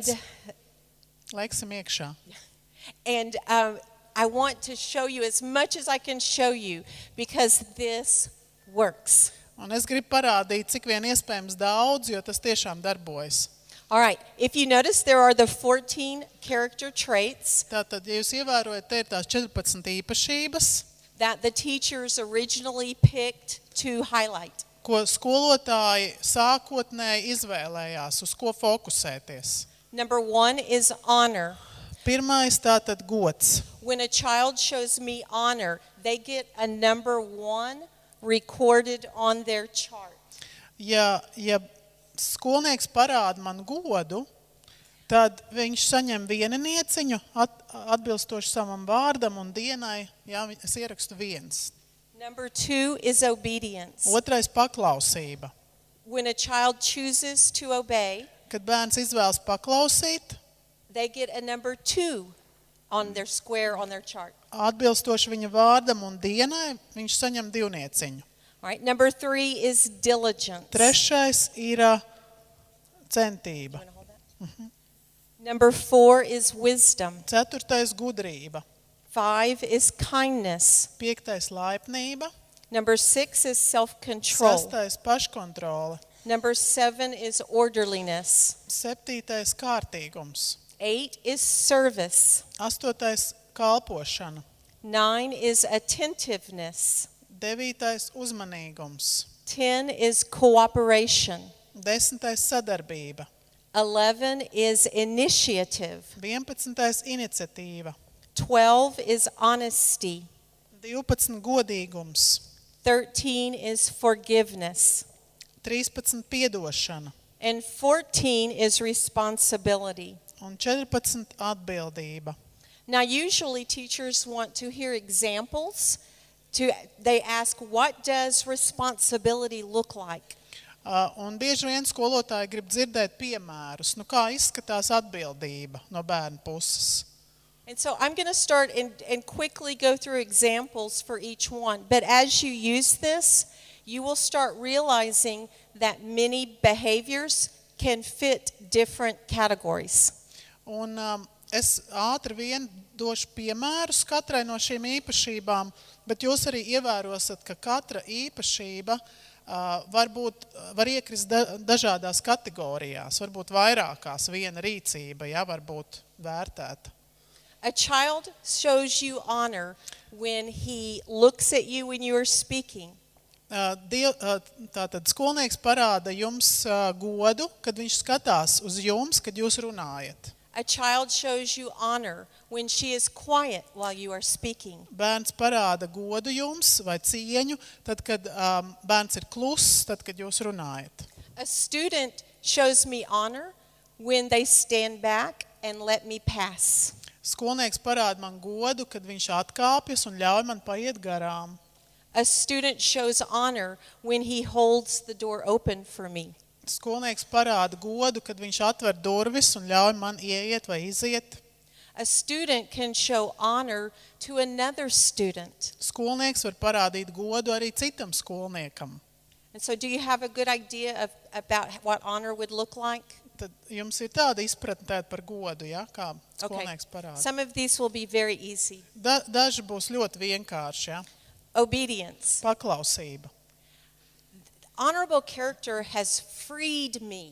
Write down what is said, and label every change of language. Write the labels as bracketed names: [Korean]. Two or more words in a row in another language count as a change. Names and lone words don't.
[Latvian] Tāpēc laiksim iekšā. [English] and I want to show you as much as I can show you because this works. [Latvian] Un es gribu parādīt, cik vien iespējams daudz, jo tas tiešām darbojas. [English] All right, if you notice, there are the 14 character traits [Latvian] Tātad, ja jūs ievērojat, te ir tās 14 īpašības, [English] that the teachers originally picked to highlight. [Latvian] ko skolotāji sākotnēji izvēlējās, uz ko fokusēties. [English] Number 1 is honor. [Latvian] Pirmais tātad gods. [English] When a child shows me honor, they get a number 1 recorded on their chart. [Latvian] Ja skolnieks parāda man godu, tad viņš saņem vieninieciņu atbilstoši savam vārdam un dienai, es ierakstu 1. [English] Number 2 is obedience. [Latvian] Otrais paklausība. [English] When a child chooses to obey, [Latvian] Kad bērns izvēlas paklausīt, [English] they get a number 2 on their square on their chart. [Latvian] atbilstoši viņa vārdam un dienai, viņš saņem 2 nieciņu. [English] All right, number 3 is diligence. [Latvian] Trešais ir centība. [English] You wanna hold that? Number 4 is wisdom. [Latvian] Ceturtais gudrība. [English] 5 is kindness. [Latvian] Piektais laipnība. [English] Number 6 is self-control. [Latvian] Sestais paškontrole. [English] Number 7 is orderliness. [Latvian] Septītais kārtīgums. [English] 8 is service. [Latvian] Astotais kalpošana. [English] 9 is attentiveness. [Latvian] Devītais uzmanīgums. [English] 10 is cooperation. [Latvian] 10. sadarbība. [English] 11 is initiative. [Latvian] 11. iniciatīva. [English] 12 is honesty. [Latvian] 12. godīgums. [English] 13 is forgiveness. [Latvian] 13. piedošana. [English] And 14 is responsibility. [Latvian] Un 14. atbildība. [English] Now, usually teachers want to hear examples. They ask, what does responsibility look like? [Latvian] Un bieži vien skolotāji grib dzirdēt piemērus, kā izskatās atbildība no bērna puses. [English] And so I'm going to start and quickly go through examples for each one. But as you use this, you will start realizing that many behaviors can fit different categories. [Latvian] Un es ātri vien došu piemērus katrai no šīm īpašībām, bet jūs arī ievērosiet, ka katra īpašība var iekrist dažādās kategorijās, varbūt vairākās, viena rīcība, var būt vērtēta. [English] A child shows you honor when he looks at you when you are speaking. [Latvian] Tātad skolnieks parāda jums godu, kad viņš skatās uz jums, kad jūs runājat. [English] A child shows you honor when she is quiet while you are speaking. [Latvian] Bērns parāda godu jums vai cieņu, tad, kad bērns ir kluss, tad, kad jūs runājat. [English] A student shows me honor when they stand back and let me pass. [Latvian] Skolnieks parāda man godu, kad viņš atkāpjas un ļauj man paiet garām. [English] A student shows honor when he holds the door open for me. [Latvian] Skolnieks parāda godu, kad viņš atver durvis un ļauj man ieiet vai iziet. [English] A student can show honor to another student. [Latvian] Skolnieks var parādīt godu arī citam skolniekam. [English] And so do you have a good idea about what honor would look like? [Latvian] Tad jums ir tāda izpratne par godu, ja, kā skolnieks parāda. [English] Some of these will be very easy. [Latvian] Daži būs ļoti vienkārši, ja. [English] Obedience. [Latvian] Paklausība. [English] Honorable character has freed me.